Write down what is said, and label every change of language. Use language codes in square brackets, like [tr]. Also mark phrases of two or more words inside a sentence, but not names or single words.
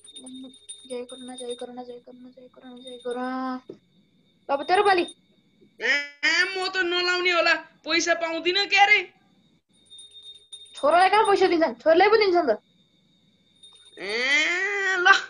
[ne] जय करुणा जय करुणा जय करुणा जय करुणा जय करुणा। अब तेरो पाली। म त नलाउने होला, पैसा पाउँदिन के रे। छोरालाई कहाँ पैसा दिन्छन्, छोरीलाई पो दिन्छन् त। ल